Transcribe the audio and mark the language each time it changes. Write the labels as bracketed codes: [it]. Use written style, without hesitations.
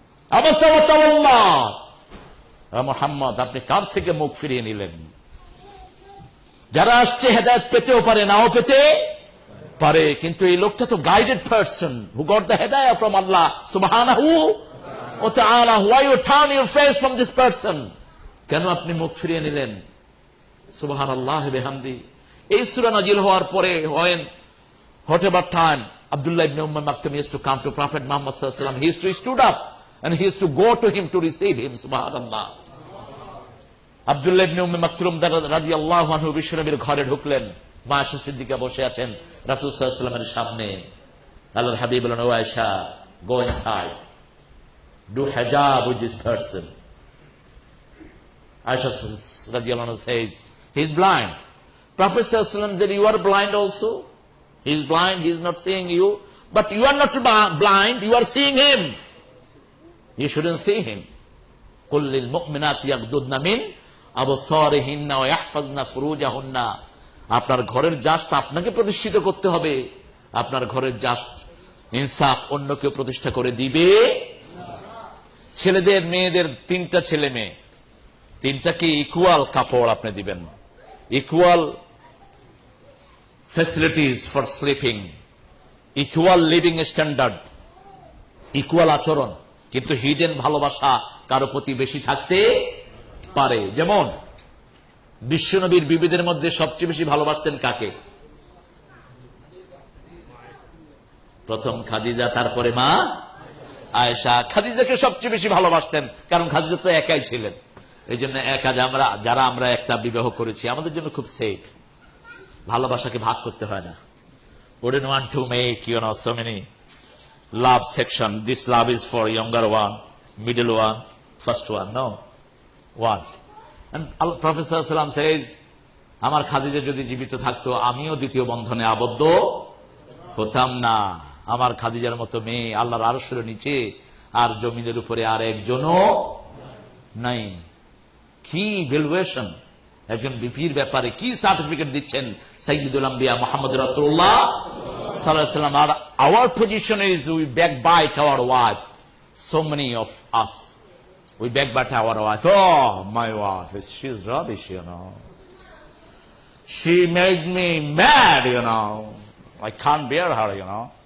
[bn] আবাসা ওয়া তাওয়াল্লা, মুহাম্মদ আপনি কার থেকে মুখ ফিরিয়ে নিলেন? যারা আসছে হেদায়েত পেতেও পারে, নাও পেতে পারে, কিন্তু এই লোকটা তো [en] guided person who got the হেদায়াহ from [bn] আল্লাহ সুবহানাহু ওয়া তাআলা। [en] Why you turn your face from this person? [bn] কেন আপনি মুখ ফিরিয়ে নিলেন? সুবহানাল্লাহ বিহামদি। এই সূরা নাজিল হওয়ার পরে [en] whatever time Abdullah ibn Maktoum used to come to Prophet Muhammad sallallahu alaihi wasallam, he used to stood up and he used to go to him to receive him. Subhanallah. [bn] Abdullah ইবনে মাকতুম রাদিয়াল্লাহু আনহু বিশ্বনবীর ঘরে ঢুকলেন। মা আয়েশা সিদ্দিকা বসে আছেন রাসূল সাল্লাল্লাহু আলাইহি ওয়াসাল্লামের সামনে। আল্লাহর হাবিব বলেন, ও Ayesha, [en] go inside, do hijab with this person. Aisha radiyallahu anha says, he is blind. Prophet sallallahu alaihi wasallam said, you are blind also. He is blind, he is not seeing you, but you are not blind, you are seeing him. You shouldn't see him. [ar] قل للمؤمنات يغضضن من أبصارهن ويحفظن فروجهن। [bn] আপনার ঘরের just আপনাকে প্রতিষ্ঠিত করতে হবে। আপনার ঘরের just ইনসাফ অন্য কেউ প্রতিষ্ঠা করে দিবে। ছেলেদের মেয়েদের, 3টা ছেলে মেয়ে, 3টাকে ইকুয়াল কাপড় আপনি দিবেন, [en] equal facilities for sleeping, equal living standard, [bn] equal আচরণ, কিন্তু হিডেন ভালোবাসা কারো প্রতি বেশি থাকতে পারে। যেমন বিশ্বনবীর বিবিদের মধ্যে সবচেয়ে বেশি ভালোবাসতেন কাকে? প্রথম খাদিজা, তারপরে মা আয়েশা। খাদিজাকে সবচেয়ে বেশি ভালোবাসতেন, কারণ খাদিজা তো একাই ছিলেন। এই জন্য যারা আমরা একটা বিবাহ করেছি আমাদের জন্য খুব সেফ। ভালোবাসাকে ভাগ করতে হয় না। [en] wouldn't want to make so many love section. This love is for younger one, middle one, first one. No, one. And Prophet sallallahu alaihi wasallam says, [bn] আমার খাদিজা যদি জীবিত থাকতো আমিও দ্বিতীয় বন্ধনে আবদ্ধ হতাম না। আমার খাদিজার মতো মেয়ে আল্লাহর আরশের নিচে আর জমিনের উপরে আর একজনও নাই। কি ভ্যালুয়েশন একজন বিপির ব্যাপারে, কি সার্টিফিকেট দিচ্ছেন সাইয়্যিদুল আম্বিয়া মুহাম্মদ রাসূলুল্লাহ সাল্লাল্লাহু আলাইহি ওয়াসাল্লাম। [en] আর our position is we backbite our wife. So many of us we backbite our wife. Oh, my wife, she's rubbish, you know. She made me mad, you know. I can't bear her, you know.